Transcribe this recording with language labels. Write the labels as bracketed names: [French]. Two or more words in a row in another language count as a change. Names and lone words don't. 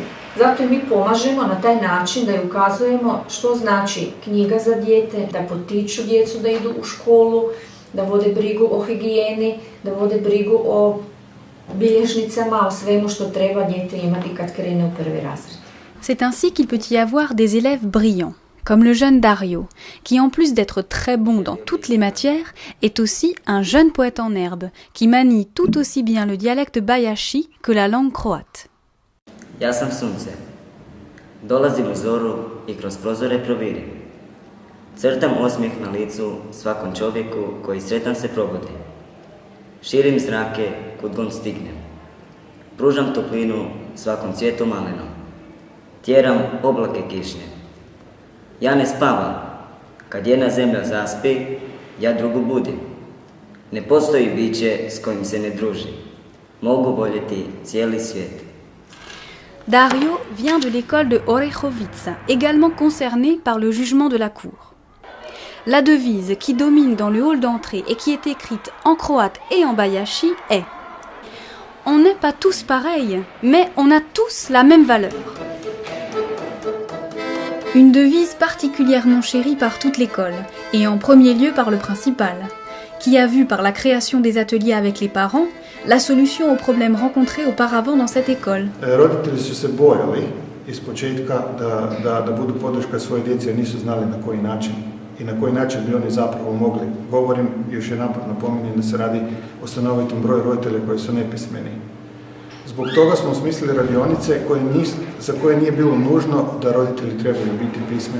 [Croatian] Zato i mi pomažemo na taj način da ju ukazujemo što znači knjiga za dijete, da potiču djecu da idu u školu, da vode brigu o higijeni, da vode brigu o bilježnicama, o svemu što treba dijete imati kad krene u prvi razred. [French] C'est ainsi qu'il peut y avoir des élèves brillants, comme le jeune Dario, qui en plus d'être très bon dans toutes les matières, est aussi un jeune poète en herbe, qui manie tout aussi bien le dialecte bajaši que la langue croate. [Croatian] Ja sam sunce. Dolazim u zoru i kroz prozore provirim. Crtam osmijeh na licu svakom čovjeku koji sretan se probudi. Širim zrake kud god stignem. Pružam toplinu svakom cvijetu malenom. Tjeram oblake kišne. Ja ne spavam. Kad jedna zemlja zaspi, ja drugu budim. Ne postoji biće s kojim se ne druži. Mogu voljeti cijeli svijet. [French] Dario vient de l'école de Orehovica, également concernée par le jugement de la cour. La devise qui domine dans le hall d'entrée et qui est écrite en croate et en bajaši est « On n'est pas tous pareils, mais on a tous la même valeur ». Une devise particulièrement chérie par toute l'école, et en premier lieu par le principal, qui a vu par la création des ateliers avec les parents la solution aux problèmes rencontrés auparavant dans cette école. [Croatian] Roditelji su se bojali ispočetka da budu podrška svoje djece, nisu znali na koji način i na koji način bi oni zapravo mogli. Govorim, još jedanput napominjem da se radi o stanovitom broju roditelja koji su nepismeni. Zbog toga smo osmislili radionice za koje nije bilo nužno da roditelji trebaju biti pismeni.